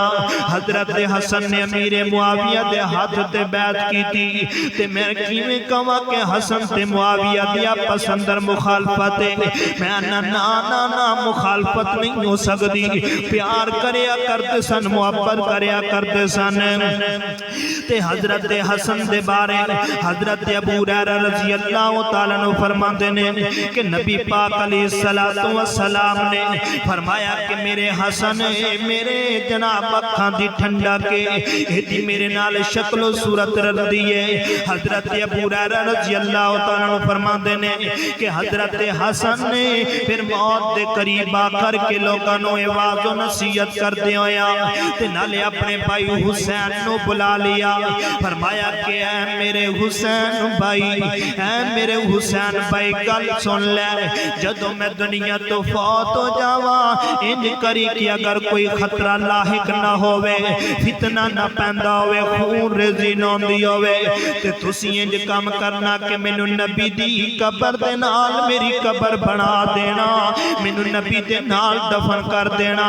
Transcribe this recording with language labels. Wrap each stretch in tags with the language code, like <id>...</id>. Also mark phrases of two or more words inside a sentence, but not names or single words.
<pa>حضرت حسن نے امیرِ معاویہ دے ہاتھ تے بیعت کی تھی، تے میں کِویں کہاں کہ حسن تے معاویہ دی آپس اندر مخالفت ہے. میں نا نا نا نا مخالفت نہیں ہو سکتی، پیار کریا کرتے سن، محبت کریا کرتے سن. تے حضرت حسن دے بارے حضرت ابو ہریرہ</pa> <ar>رضي الله تعالى عنه</ar> <pa>فرماتے نے کہ نبی پاک</pa> <ar>عليه الصلاة والسلام</ar> <pa>نے فرمایا کہ میرے حسن میرے جناب اکھاں دی ٹھنڈا کے ایدی میرے نال شکل و صورت رلدی ہے. حضرت ابو ہریرہ</pa> <ar>رضي الله تعالى عنه</ar> <pa>فرماتے نے کہ حضرت حسن نے فیر موت دے قریب آ کر کے لوگاں نوں آواز و نصیحت کردے ہویا تے نالے اپنے بھائی حسین نوں بلا لیا. فرمایا کہ اے میرے حسین بھائی، اے میرے حسین بھائی گل سن لے، جدوں میں دنیا تو فوت ہو جاواں اِنج کری کہ اگر کوئی خطرہ لاحق نا ہووے، فتنہ نا پیندا ہووے، خون ریزی نا ہوندی ہووے، تے تسی اِنج کام کرنا کہ مینوں نبی دی قبر دے نال میری قبر بنا دینا، مینوں نبی دے نال دفن کر دینا.</pa>